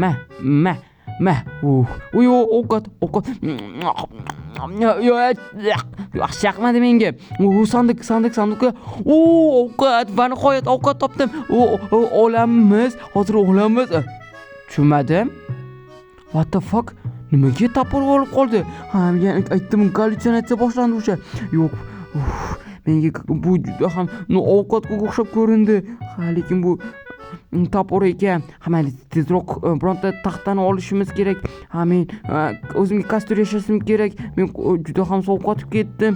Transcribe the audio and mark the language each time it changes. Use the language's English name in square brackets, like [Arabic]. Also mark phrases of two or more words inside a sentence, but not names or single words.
[Uzbek] Ovqat. Yaxshi yoqmadi menga. Sandiqqa. Ovqat. Va nihoyat ovqat topdim. Olamiz. Hozir olamiz. Tushunmadim. [English] What the fuck? [Uzbek] Nimaga tapir olib qoldi? Ha, men aytdim, gallyutsinatsiya boshlandi o'sha. Yo'q. Menga bu juda ham ovqatga o'xshab ko'rindi. Ha, lekin bu tapir ekan. Ha, mayli, tezroq bironta taxtani olishimiz kerak. Ha, men o'zimga kostur yashashim kerak. Men juda ham sovqotib ketdim.